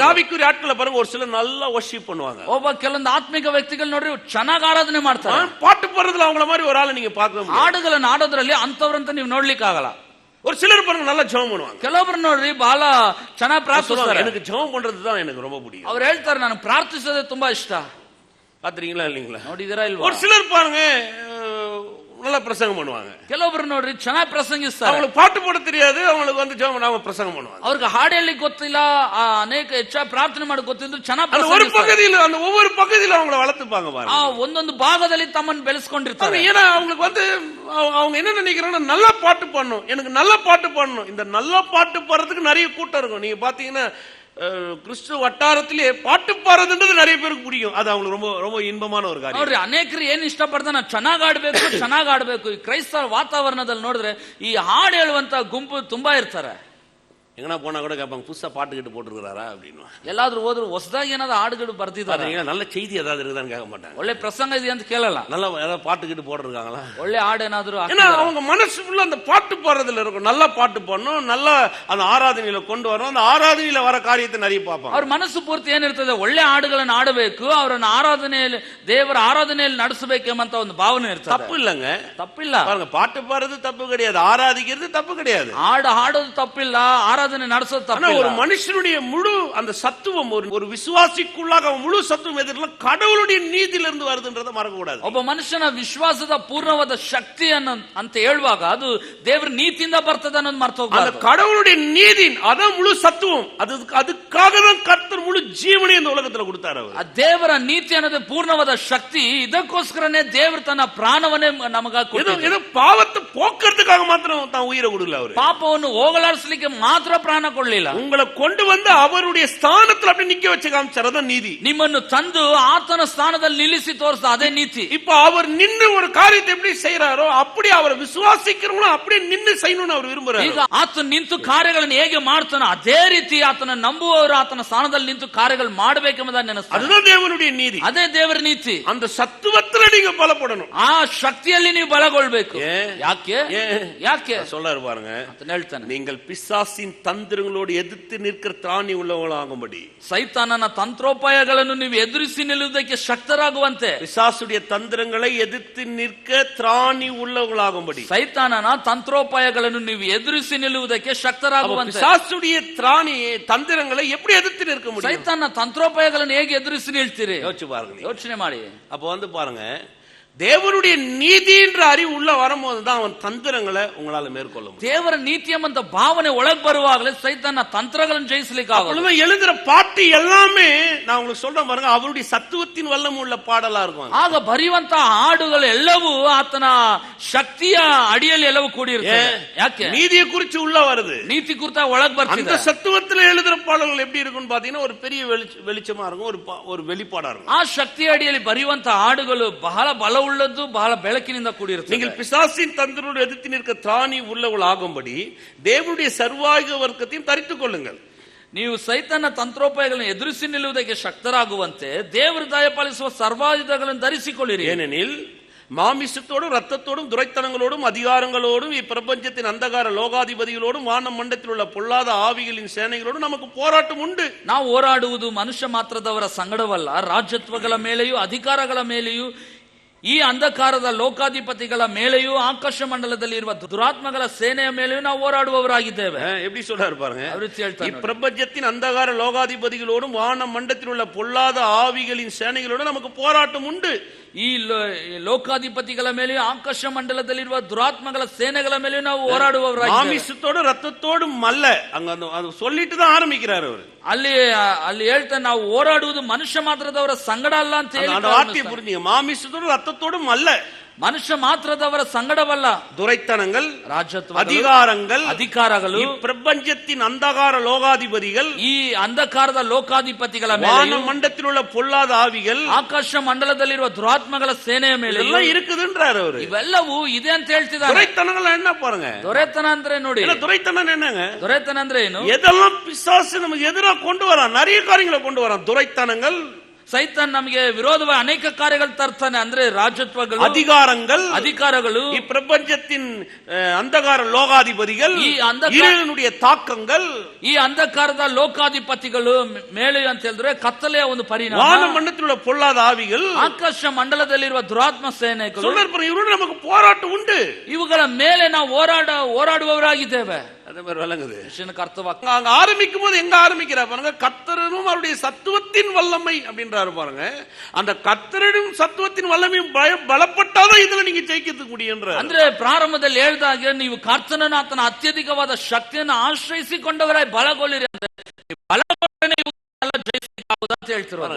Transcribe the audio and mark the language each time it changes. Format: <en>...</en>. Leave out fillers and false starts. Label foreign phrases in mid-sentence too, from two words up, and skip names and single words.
<ta>ஆவிக்குரிய ஆட்களை பாருங்க, ஒரு சிலர் நல்லா வர்ஷிப் பண்ணுவாங்க.</ta> <kn>ಒಬ್ಬ ಕೆಲವೊಂದು ಆತ್ಮಿಕ ವ್ಯಕ್ತಿಗಳು ನೋಡ್ರಿ ಚೆನ್ನಾಗಿ ಆರಾಧನೆ ಮಾಡ್ತಾರೆ.</kn> <ta>பாட்டு பாடுறதுல அவங்கள மாதிரி ஒரு ஆளை நீங்க பார்க்க முடியாது.</ta> <kn>ಹಾಡುಗಳನ್ನು ಆಡೋದ್ರಲ್ಲಿ ಅಂತವ್ರಂತ ನೀವು ನೋಡ್ಲಿಕ್ಕೆ ಆಗಲ್ಲ.</kn> <ta>ஒரு சிலர் பாருங்க நல்லா ஜெபம் பண்ணுவாங்க.</ta> <kn>ಕೆಲವೊಬ್ರು ನೋಡ್ರಿ ಬಹಳ ಚೆನ್ನಾಗಿ ಪ್ರಾರ್ಥಿಸ್ತಾರೆ.</kn> <ta>எனக்கு ஜெபம் பண்றது தான் எனக்கு ரொம்ப பிடிக்கும்.</ta> <kn>ಅವ್ರು ಹೇಳ್ತಾರೆ ನನಗೆ ಪ್ರಾರ್ಥಿಸೋದೇ ತುಂಬಾ ಇಷ್ಟ.</kn> <ta>பாத்துறீங்களா இல்லீங்களா?</ta> <kn>ನೋಡಿದಿರಾ ಇಲ್ವಾ?</kn> <ta>ஒரு சிலர் பாருங்க நல்லா பிரசங்கம் பண்ணுவாங்க.</ta> <kn>ಕೆಲವೊಬ್ರು ನೋಡ್ರಿ ಚೆನ್ನಾಗಿ ಪ್ರಸಂಗಿಸ್ತಾರೆ.</kn> <ta>அவங்களுக்கு பாட்டு போட தெரியாது, அவங்களுக்கு வந்து ஜெபம் பண்ணாம பிரசங்கம் பண்ணுவாங்க.</ta> <kn>ಅವ್ರಿಗೆ ಹಾಡು ಹೇಳಲಿಕ್ಕೆ ಗೊತ್ತಿಲ್ಲ, ಅನೇಕ ಹೆಚ್ಚಾಗಿ ಪ್ರಾರ್ಥನೆ ಮಾಡಿ ಗೊತ್ತಿದ್ರು ಚೆನ್ನಾಗಿ</kn> <ta>அந்த ஒரு பகுதியில அந்த ஒவ்வொரு பகுதியில அவங்கள வளர்த்துப்பாங்க பாருங்க.</ta> <kn>ಒಂದೊಂದು ಭಾಗದಲ್ಲಿ ತಮ್ಮನ್ನು ಬೆಳೆಸ್ಕೊಂಡಿರ್ತಾರೆ.</kn> <ta>ஏன்னா அவங்களுக்கு வந்து அவங்க என்ன நினைக்கிறாங்கன்னா நல்ல பாட்டு பாடணும், எனக்கு நல்ல பாட்டு பாடணும். இந்த நல்ல பாட்டு பாடுறதுக்கு நிறைய கூட்டம் இருக்கும். நீங்க பாத்தீங்கன்னா கிறிஸ்துவ வட்டாரத்திலே பாட்டு பாடுறதுன்றது நிறைய பேருக்கு பிடிக்கும். அது அவங்களுக்கு ரொம்ப ரொம்ப இன்பமான ஒரு ಕಾರಣ.</ta> <kn>ನೋಡ್ರಿ ಅನೇಕರು ಏನ್ ಇಷ್ಟಪಡ್ತಾರೆ, ನಾನು ಚೆನ್ನಾಗಿ ಆಡ್ಬೇಕು. ಈ ಕ್ರೈಸ್ತರ ವಾತಾವರಣದಲ್ಲಿ ನೋಡಿದ್ರೆ ಈ ಹಾಡು ಹೇಳುವಂತ ಗುಂಪು ತುಂಬಾ ಇರ್ತಾರೆ.</kn> <ta>எங்கனா போனா கூட கேட்பாங்க, புதுசா பாட்டு கிட்டு போட்டுருக்காரா அப்படின்னு.</ta> <kn>ಎಲ್ಲಾದ್ರೂ ಹೋದ್ರು ಹೊಸದಾಗಿ ಏನಾದ್ರು ಹಾಡುಗಳು ಬರ್ತಿದ್ದಾರೆ,</kn> <ta>நல்ல செய்தி ஏதாவது இருக்குதான்னு கேட்க மாட்டாங்க.</ta> <kn>ಒಳ್ಳೆ ಪ್ರಸಂಗ ಇದೆ ಅಂತ ಕೇಳಲ್ಲ,</kn> <ta>நல்ல ஏதாவது பாட்டு கிட்டு போட்டுருக்காங்களா,</ta> <kn>ಒಳ್ಳೆ ಹಾಡು ಏನಾದ್ರು.</kn> <ta>ஏன்னா அவங்க மனசு ஃபுல்லா அந்த பாட்டு பாடுறதுல இருக்கும். நல்ல பாட்டு பாடணும், நல்ல அந்த ஆராதனையில கொண்டு வரணும், அந்த ஆராதனையில வர காரியத்தை நிறைய பார்ப்பாங்க.</ta> <kn>ಅವ್ರ ಮನಸ್ಸು ಪೂರ್ತಿ ಏನಿರ್ತದೆ, ಒಳ್ಳೆ ಹಾಡುಗಳನ್ನು ಆಡಬೇಕು, ಅವರನ್ನ ಆರಾಧನೆಯಲ್ಲಿ ದೇವರ ಆರಾಧನೆಯಲ್ಲಿ ನಡೆಸಬೇಕೆಂಬಂತ ಒಂದು ಭಾವನೆ ಇರ್ತದೆ.</kn> <ta>தப்பு இல்லங்க,</ta> <kn>ತಪ್ಪಿಲ್ಲ.</kn> <ta>பாருங்க, பாட்டு பாடுறது தப்பு கிடையாது, ஆராதிக்கிறது தப்பு கிடையாது,</ta> <kn>ಹಾಡೋದು ತಪ್ಪಿಲ್ಲ, ಆರಾಧನೆ ನಡೆಸೋದು ತಪ್ಪಿಲ್ಲ.</kn> <ta>ஒரு மனுஷனுடைய முழு அந்த சத்துவம், ஒரு விசுவாசிக்குள்ளாக முழு சத்துவம் எதிரெல்லாம் கடவுளுடைய நீதியிலிருந்து வருதுன்றதை மறக்க கூடாது.</ta> <kn>ಒಬ್ಬ ಮನುಷ್ಯನ ವಿಶ್ವಾಸದ ಪೂರ್ಣವಾದ ಶಕ್ತಿಯನ್ನು ಅಂತ ಹೇಳುವಾಗ ಅದು ದೇವರ ನೀತಿಯಿಂದ ಬರ್ತದೆ ಅನ್ನೋದು ಮರ್ತು ಹೋಗಬಾರದು.</kn> <ta>அந்த கடவுளுடைய நீதி அதான் முழு சத்துவம். அதுக்காக தான் கர்த்தர் முழு ஜீவனை இந்த உலகத்துல கொடுத்தார். அவர்</ta> <kn>ದೇವರ ನೀತಿ ಅನ್ನೋದೇ ಪೂರ್ಣವಾದ ಶಕ್ತಿ. ಇದಕ್ಕೋಸ್ಕರನೇ ದೇವರು ತನ್ನ ಪ್ರಾಣವನ್ನೇ ನಮಗಾಗಿ ಕೊಟ್ಟಿದ್ದಾನೆ.</kn> <ta>ஏதோ பாவத்தை போக்குறதுக்காக மாத்திரம் தான் உயிரை கொடுக்கல. அவர்</ta> <kn>ಪಾಪವನ್ನು ಹೋಗಲಾಡಿಸಲಿಕ್ಕೆ ಮಾತ್ರ ಪ್ರಾಣ ಕೊಡಲಿಲ್ಲ,</kn> <ta>உங்களை கொண்டு வந்து அவருடைய ஸ்தானத்துல அப்படி நிக்க வச்சு காமிச்சார். அதான் நீதி.</ta> <kn>ನಿಮ್ಮನ್ನು ತಂದು ಆತನ ಸ್ಥಾನದಲ್ಲಿ ನಿಲ್ಲಿಸಿ ತೋರಿಸ, ಅದೇ ನೀತಿ.</kn> <ta>இப்ப அவர் நின்று ஒரு காரியத்தை எப்படி செய்யறாரோ அப்படி அவரை விசுவாசிக்கிறவங்களும் அப்படியே நின்று செய்யணும்னு அவர் விரும்புறாரு.</ta> <kn>ಈಗ ಆತನ ನಿಂತು ಕಾರ್ಯಗಳನ್ನು ಹೇಗೆ ಮಾಡ್ತಾನೋ ಅದೇ ರೀತಿ ಆತನ ನಂಬುವವರು ಆತನ ಸ್ಥಾನದಲ್ಲಿ ನಿಂತು ಕಾರ್ಯಗಳು ಮಾಡಬೇಕೆಂಬುದನ್ನು ನೆನೆಸ್ತಾರೆ.</kn> <ta>அதுதான் தேவனுடைய நீதி,</ta> <kn>ಅದೇ ದೇವರ ನೀತಿ.</kn> <ta>அந்த சத்துவத்துல நீங்க பலப்படணும்,</ta> <kn>ಆ ಶಕ್ತಿಯಲ್ಲಿ ನೀವು ಬಲಗೊಳ್ಬೇಕು. ಯಾಕೆ</kn> <ta>சொல்றாரு பாருங்க,</ta> <kn>ಹೇಳ್ತಾನೆ,</kn> <ta>நீங்கள் பிசாசின் தந்திரங்களோடு எதிர்த்து நிற்கிற திராணி உள்ளவங்களாகும்படி,</ta> <kn>ಸೈತಾನನ ತಂತ್ರೋಪಾಯಗಳನ್ನು ನೀವು ಎದುರಿಸಿ ನಿಲ್ಲುವುದಕ್ಕೆ ಶಕ್ತರಾಗುವಂತೆ,</kn> <ta>பிசாசுடைய தந்திரங்களை எதிர்த்து நிற்க திராணி உள்ளவங்களாகும்படி,</ta> <kn>ಸೈತಾನನ ತಂತ್ರೋಪಾಯಗಳನ್ನು ನೀವು ಎದುರಿಸಿ ನಿಲ್ಲುವುದಕ್ಕೆ ಶಕ್ತರಾಗುವಂತೆ.</kn> <ta>பிசாசுடைய திராணி தந்திரங்களை எப்படி எதிர்த்து நிற்க முடியும்?</ta> <kn>ಸೈತಾನನ ತಂತ್ರೋಪಾಯಗಳನ್ನು ಹೇಗೆ ಎದುರಿಸಿ ನಿಲ್ತೀರಿ?</kn> <ta>யோசிச்சு பாருங்க,</ta> <kn>ಯೋಚನೆ ಮಾಡಿ.</kn> <ta>அப்ப வந்து பாருங்க, தேவனுடைய நீதின்ற அறிவு உள்ள வரும்போது தான் அவன் தந்திரங்களை உங்களால மேற்கொள்ள முடியும்.</ta> <kn>ದೇವರ ನೀತಿ ಎಂಬಂತ ಭಾವನೆ ಒಳಗೆ ಬರುವಾಗಲೇ ಸೈತಾನ ತಂತ್ರಗಳನ್ನು ಜಯಿಸಲಿಕ್ಕೆ ಆಗೋದು.</kn> <ta>எழுதுற பாட்டு எல்லாமே நான் உங்களுக்கு சொல்றேன் பாருங்க, அவருடைய சத்துவத்தின் வல்லமை உள்ள பாடலா இருக்கும்.</ta> <kn>ಆಗ ಬರೆಯುವಂತ ಹಾಡುಗಳು ಎಲ್ಲವೂ ಆತನ ಶಕ್ತಿಯ ಅಡಿಯಲ್ಲಿ ಎಲ್ಲವೂ ಕೂಡಿರುತ್ತೆ. ಯಾಕೆ?</kn> <ta>நீதியை குறித்து உள்ள வருது,</ta> <kn>ನೀತಿ ಕುರಿತ ಒಳಗ್ ಬರ್ತಿದೆ.</kn> <ta>அந்த சத்துவத்துல எழுதுற பாடல்கள் எப்படி இருக்குன்னு பாத்தீங்கன்னா ஒரு பெரிய வெளிச்சமா இருக்கும், ஒரு வெளிப்பாடா இருக்கும்.</ta> <kn>ಆ ಶಕ್ತಿಯ ಅಡಿಯಲ್ಲಿ ಬರೆಯುವಂತ ಹಾಡುಗಳು ಬಹಳ ಬಲವುಳ್ಳದ್ದು, ಬಹಳ ಬೆಳಕಿನಿಂದ ಕೂಡಿರುತ್ತೆ.</kn> <ta>நீங்கள் பிசாசின் தந்திரோடு எதிர்த்து நிற்க திராணி உள்ளவள் ஆகும்படி தேவனுடைய சர்வாயுத வர்க்கத்தையும் தரித்துக் கொள்ளுங்கள்.</ta> <kn>ನೀವು ಸೈತಾನ ತಂತ್ರೋಪಾಯಗಳನ್ನು ಎದುರಿಸಿ ನಿಲ್ಲುವುದಕ್ಕೆ ಶಕ್ತರಾಗುವಂತೆ ದೇವರು ದಯಪಾಲಿಸುವ ಸರ್ವಾಯುಧಗಳನ್ನು ಧರಿಸಿಕೊಳ್ಳಿರಿ.</kn> <ta>ஏனெனில் மாமிசத்தோடும் ரத்தத்தோடும் துரைத்தனங்களோடும் அதிகாரங்களோடும் இப்பிரபஞ்சத்தின் அந்தகார லோகாதிபதிகளோடும் வான மண்டலத்தில் உள்ள பொல்லாத ஆவிகளின் சேனைகளோடும் நமக்கு போராட்டம் உண்டு.</ta> <kn>ನಾವು ಹೋರಾಡುವುದು ಮನುಷ್ಯ ಮಾತ್ರದವರ ಸಂಗಡವಲ್ಲ, ರಾಜ್ಯತ್ವಗಳ ಮೇಲೆಯೂ ಅಧಿಕಾರಗಳ ಮೇಲೆಯೂ ಈ ಅಂಧಕಾರದ ಲೋಕಾಧಿಪತಿಗಳ ಮೇಲೆಯೂ ಆಕಾಶ ಮಂಡಲದಲ್ಲಿ ಇರುವ ದುರಾತ್ಮಗಳ ಸೇನೆಯ ಮೇಲೆಯೂ ನಾವು ಹೋರಾಡುವವರಾಗಿದ್ದೇವೆ.</kn> <ta>எப்படி சொல்றாரு பாருங்க, பிரபஞ்சத்தின் அந்தகார லோகாதிபதிகளோடும் வான மண்டலத்தில் உள்ள பொல்லாத ஆவிகளின் சேனைகளோடும் நமக்கு போராட்டம் உண்டு.</ta> <kn>ಈ ಲೋಕಾಧಿಪತಿಗಳ ಮೇಲೆಯೂ ಆಕಾಶ ಮಂಡಲದಲ್ಲಿರುವ ದುರಾತ್ಮಗಳ ಸೇನೆಗಳ ಮೇಲೆಯೂ ನಾವು ಹೋರಾಡುವವರಾಗಿದ್ದೇವೆ.</kn> <ta>மாமிசத்தோடு ரத்தத்தோடும் அல்ல, அங்க அது சொல்லிட்டு தான் ஆரம்பிக்கிறார் அவர்.</ta> <kn>ಅಲ್ಲಿ ಹೇಳ್ತಾನೆ, ನಾವು ಹೋರಾಡುವುದು ಮನುಷ್ಯ ಮಾತ್ರದವರ ಸಂಗಡ ಅಲ್ಲ ಅಂತ ಹೇಳಿ.</kn> <ta>வார்த்தையை புரிஞ்சுங்க, மாமிசத்தோடு ரத்தத்தோடும் அல்ல,</ta> <kn>ಮನುಷ್ಯ ಮಾತ್ರದವರ ಸಂಗಡವಲ್ಲ,</kn> <ta>துரைத்தனங்கள்,</ta> <kn>ರಾಜ್ಯತ್ವ, ಅಧಿಕಾರಗಳು,</kn> <ta>பிரபஞ்சத்தின் அந்தகார லோகாதிபதிகள்,</ta> <kn>ಈ ಅಂಧಕಾರದ ಲೋಕಾಧಿಪತಿಗಳ</kn> <ta>வான</ta> <kn>ಮೇಲೆ,</kn> <ta>மண்டலத்தில் உள்ள பொல்லாத ஆவிகள்,</ta> <kn>ಆಕಾಶ ಮಂಡಲದಲ್ಲಿರುವ ದುರಾತ್ಮಗಳ ಸೇನೆಯ ಮೇಲೆ</kn> <ta>எல்லாம் இருக்குதுன்றார் அவரு.</ta> <kn>ಇವೆಲ್ಲವೂ ಇದೆ ಅಂತ ಹೇಳ್ತಿದ್ದಾರೆ.</kn> <ta>துரைத்தனங்கள் என்ன பாருங்க,</ta> <kn>ದೊರೆತನ ಅಂದ್ರೆ ನೋಡಿ,</kn> <ta>துரைத்தனம் என்னங்க,</ta> <kn>ದೊರೆತನ ಅಂದ್ರೆ ಏನು?</kn> <ta>எதெல்லாம் பிசாசு நமக்கு எதிராக கொண்டு வரான், நிறைய காரியங்களை கொண்டு வரான். துரைத்தனங்கள்,</ta> <kn>ಸೈತಾನ್ ನಮಗೆ ವಿರೋಧವಾಗಿ ಅನೇಕ ಕಾರ್ಯಗಳು ತರ್ತಾನೆ. ಅಂದ್ರೆ ರಾಜತ್ವಗಳು, ಅಧಿಕಾರಗಳು, ಈ ಪ್ರಪಂಚத்தின் ಅಂಧಕಾರ ಲೋಕಾಧಿಪತಿகள், ಈ</kn> <ta>இருளினுடைய தாக்கங்கள்,</ta> <kn>ಈ ಅಂಧಕಾರದ ಲೋಕಾಧಿಪತಿಗಳು ಮೇಲೆ ಅಂತ ಹೇಳಿದ್ರೆ ಕತ್ತಲೆಯ ಒಂದು ಪರಿಣಾಮ,</kn> <ta>வான மண்டலத்தில் உள்ள பொல்லாத ஆவிகள்,</ta> <kn>ಆಕಾಶ ಮಂಡಲದಲ್ಲಿರುವ ದುರಾತ್ಮ ಸೇನೆಗಳು.</kn> <ta>இவரோடு நமக்கு போராட்டம் உண்டு.</ta> <kn>ಇವುಗಳ ಮೇಲೆ ನಾವು ಹೋರಾಡುವವರಾಗಿದ್ದೇವೆ.</kn> <ta>அதே மாதிரி விளங்குது.</ta> <kn>ಅರ್ಥವಾಗ್ತದೆ.</kn> <ta>அங்க ஆரம்பிக்கும் போது எங்க ஆரம்பிக்கிறா பாருங்க, கர்த்தரும் அவருடைய சத்துவத்தின் வல்லமை அப்படின்றாரு பாருங்க. அந்த கர்த்தரின் சத்துவத்தின் வல்லமையும் பலப்பட்டாலும் இதுல நீங்க ஜெயிக்கிறதுக்கு முடியும்.</ta> <kn>ಅಂದ್ರೆ ಪ್ರಾರಂಭದಲ್ಲಿ ಹೇಳಿದಾಗ ನೀವು ಕರ್ತನನ್ನು ಆತನ ಅತ್ಯಧಿಕವಾದ ಶಕ್ತಿಯನ್ನು ಆಶ್ರಯಿಸಿಕೊಂಡವರಾಗಿ ಬಲಗೊಳ್ಳಿರಿ ಅಂದ್ರೆ ಬಲಗೊಂಡನೆ ಜಯಿಸಲಿಕ್ಕಾಗುವುದಂತ ಹೇಳ್ತಿರೋದು.</kn>